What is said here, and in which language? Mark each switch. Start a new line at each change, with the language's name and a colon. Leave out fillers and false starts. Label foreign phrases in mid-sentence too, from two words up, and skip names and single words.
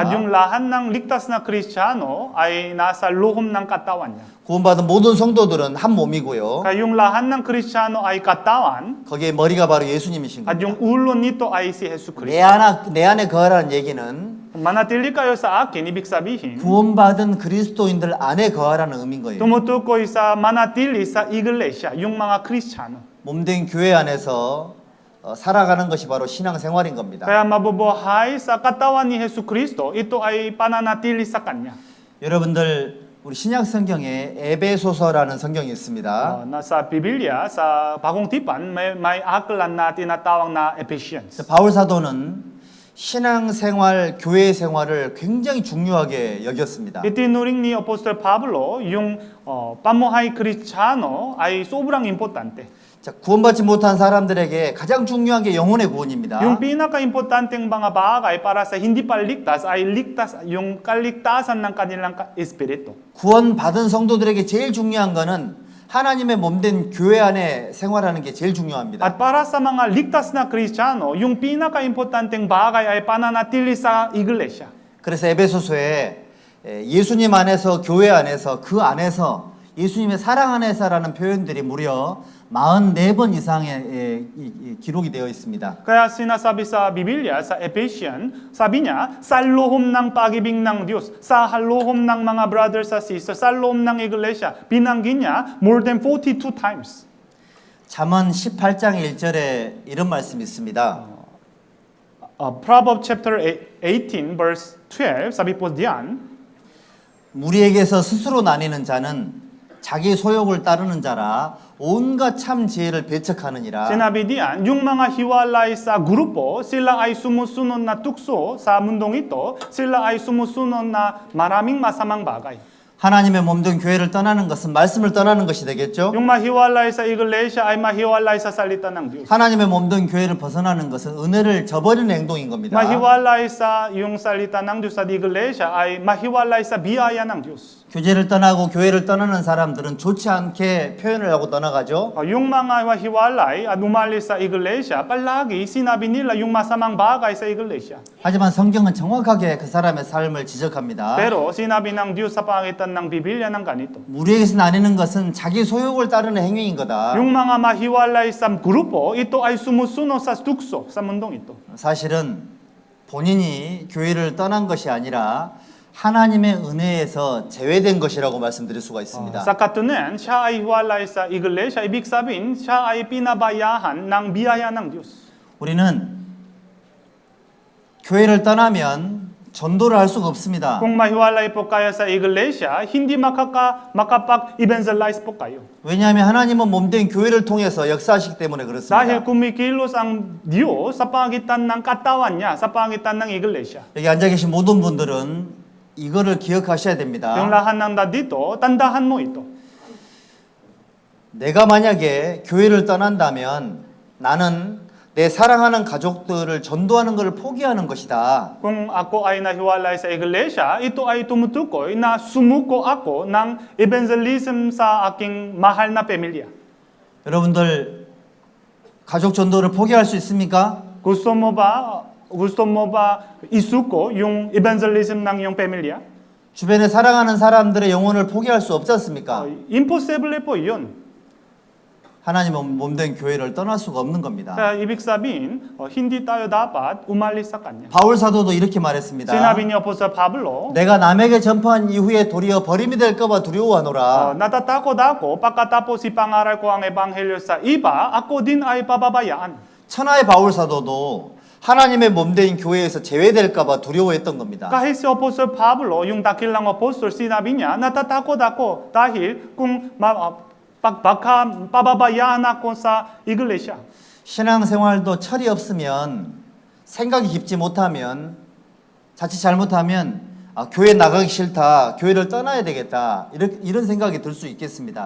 Filipino: At yung lahat ng ligtas na Kristiyano ay nasa loob ng katawan niya.
Korean: 구원받은 모든 성도들은 한 몸이고요.
Filipino: Kaya yung lahat ng Kristiyano ay katawan
Korean: 거기에 머리가 바로 예수님이신
Filipino: at yung
Korean: 겁니다.
Filipino: ulo nito ay si Jesus
Korean: 내
Filipino: Cristo.
Korean: 안에 거하라는 얘기는
Filipino: Manatili kayo sa akin, ibig sabihin,
Korean: 구원받은 그리스도인들 안에 거하라는 의미인 거예요.
Filipino: tumutukoy sa manatili sa iglesia, yung mga Kristiyano.
Korean: 몸된 교회 안에서 살아가는 것이 바로 신앙생활인 겁니다.
Filipino: Kaya mabubuhay sa katawan ni Jesus Cristo, ito ay pananatili sa Kanya.
Korean: 여러분들 우리 신약 성경에 에베소서라는 성경이 있습니다.
Filipino: Nasa Biblia, sa Bagong Tipan, may aklan na tinatawag na Ephesians.
Korean: 바울 사도는 신앙생활, 교회 생활을 굉장히 중요하게 여겼습니다.
Filipino: Itinuring ni Apostol Pablo yung pamuhay Kristiyano ay sobrang importante.
Korean: 자, 구원받지 못한 사람들에게 가장 중요한 게 영혼의 구원입니다.
Filipino: Yung pinaka-importanteng mga bagay para sa hindi pa ligtas ay yung kaligtasan ng kanilang espiritu.
Korean: 구원받은 성도들에게 제일 중요한 거는 하나님의 몸된 교회 안에 생활하는 게 제일 중요합니다.
Filipino: At para sa mga ligtas na Kristiyano, yung pinaka-importanteng bagay ay pananatili sa iglesia.
Korean: 그래서 에베소서에 예수님 안에서 교회 안에서 그 안에서 예수님의 사랑 안에서라는 표현들이 무려 44번 이상의 기록이 되어 있습니다.
Filipino: Kaya sinasabi sa Biblia, sa Ephesians, sabi niya, sa loob ng pag-ibig ng Diyos, sa loob ng mga brothers at sisters, sa loob ng iglesia, binanggit niya
English: more than 42 times.
Korean: 잠언 18장 1절에 이런 말씀이 있습니다.
English: Proverbs chapter 18 verse 12,
Filipino: sabi po diyan,
Korean: 무리에게서 스스로 나뉘는 자는 자기 소욕을 따르는 자라 온갖 참 지혜를 배척하느니라.
Filipino: Sinabi diyan, yung mga hiwalay sa grupo, sila ay sumusunod na tukso sa mundong ito, sila ay sumusunod na maraming masamang bagay.
Korean: 하나님의 몸된 교회를 떠나는 것은 말씀을 떠나는 것이 되겠죠.
Filipino: Yung mahiwalay sa iglesia ay mahiwalay sa salita ng Diyos.
Korean: 하나님의 몸된 교회를 벗어나는 것은 은혜를 저버리는 행동인 겁니다.
Filipino: Mahiwalay sa yung salita ng Diyos sa iglesia ay mahiwalay sa biyaya ng Diyos.
Korean: 교제를 떠나고 교회를 떠나는 사람들은 좋지 않게 표현을 하고 떠나가죠.
Filipino: Yung mga mahiwalay at umalis sa iglesia, palagi sinabi nila yung masamang bagay sa iglesia.
Korean: 하지만 성경은 정확하게 그 사람의 삶을 지적합니다.
Filipino: Pero sinabi ng Diyos sa pangitan ng Biblia ng ganito.
Korean: 무리에게서 나뉘는 것은 자기 소욕을 따르는 행위인 거다.
Filipino: Yung mga mahiwalay sa grupo, ito ay sumusunod sa tukso sa mundong ito.
Korean: 사실은 본인이 교회를 떠난 것이 아니라 하나님의 은혜에서 제외된 것이라고 말씀드릴 수가 있습니다.
Filipino: Sa katunayan, siya ay hiwalay sa iglesia. Ibig sabihin, siya ay pinabayahan ng biyaya ng Diyos.
Korean: 우리는 교회를 떠나면 전도를 할 수가 없습니다.
Filipino: Kung mahiwalay po kayo sa iglesia, hindi makapag-evangelize po kayo.
Korean: 왜냐하면 하나님은 몸된 교회를 통해서 역사하시기 때문에 그렇습니다.
Filipino: Dahil kumikilos ang Diyos sa pangitan ng katawan niya, sa pangitan ng iglesia.
Korean: 여기 앉아 계신 모든 분들은 이거를 기억하셔야 됩니다.
Filipino: Yung lahat ng dito, tandahan mo ito.
Korean: 내가 만약에 교회를 떠난다면 나는 내 사랑하는 가족들을 전도하는 것을 포기하는 것이다.
Filipino: Kung ako ay nahiwalay sa iglesia, ito ay tumutukoy na sumuko ako ng evangelism sa aking mahal na pamilya.
Korean: 여러분들 가족 전도를 포기할 수 있습니까?
Filipino: Gusto mo ba isuko yung evangelism ng iyong pamilya?
Korean: 주변에 사랑하는 사람들의 영혼을 포기할 수 없지 않습니까?
Filipino: Imposible po yun.
Korean: 하나님은 몸된 교회를 떠날 수가 없는 겁니다.
Filipino: Kaya ibig sabihin, hindi tayo dapat umalis sa Kanya.
Korean: 바울 사도도 이렇게 말했습니다.
Filipino: Sinabi ni Apostol Pablo,
Korean: 내가 남에게 전파한 이후에 도리어 버림이 될까 봐 두려워하노라.
Filipino: natatakot ako pagkatapos ipangaral ko ang ebanghelyo sa iba, ako din ay pababayaan.
Korean: 천하의 바울 사도도 하나님의 몸된 교회에서 제외될까 봐 두려워했던 겁니다.
Filipino: Kahit si Apostol Pablo, yung dakilang apostol, sinabi niya, natatakot ako dahil kung baka pababayaan ako sa iglesia.
Korean: 신앙생활도 철이 없으면 생각이 깊지 못하면 자칫 잘못하면 교회 나가기 싫다, 교회를 떠나야 되겠다 이런 생각이 들 수 있겠습니다.